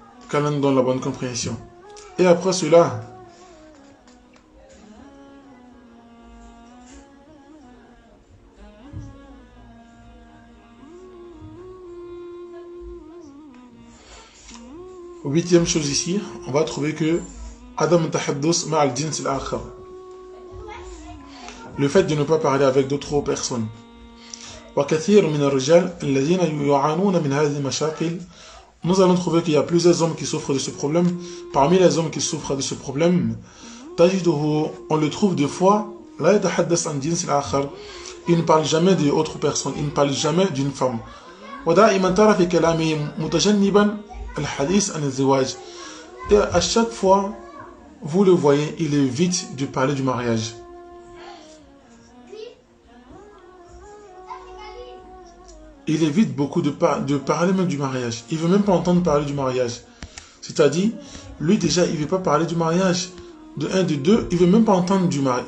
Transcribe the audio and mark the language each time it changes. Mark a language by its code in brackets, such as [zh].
[fr] Qu'Allah nous donne la bonne compréhension. Et après cela, huitième chose ici, on va trouver que [ar] Adam tahaddus ma'al jins al-akhar. [fr] Le fait de ne pas parler avec d'autres personnes. [ar] وكثير من الرجال الذين يعانون من هذه المشاكل. [fr] Nous allons trouver qu'il y a plusieurs hommes qui souffrent de ce problème. Parmi les hommes qui souffrent de ce problème, [ar] تجده, [fr] on le trouve deux fois, [ar] لا يتحدث عن جنس الآخر. [fr] Il ne parle jamais d'autres personnes, il ne parle jamais d'une femme. [ar] ودائما ترى في كلامه متجنبا الحديث عن الزواج. [fr] Et à chaque fois, vous le voyez, il évite de parler du mariage. Il évite beaucoup de parler même du mariage. Il ne veut même pas entendre parler du mariage. C'est-à-dire, lui déjà, il ne veut pas parler du mariage. De un, de deux, il ne veut même pas entendre du mariage.